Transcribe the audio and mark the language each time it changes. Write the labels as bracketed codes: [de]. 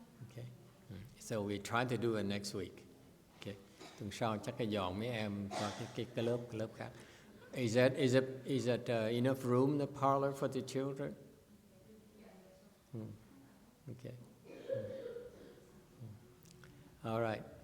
[en] Okay, so we try to do it next week. [vi] Okay, tuần sau chắc cái dọn mấy em qua cái lớp khác. [en] Is that enough room, the parlor for the children? Okay. All right.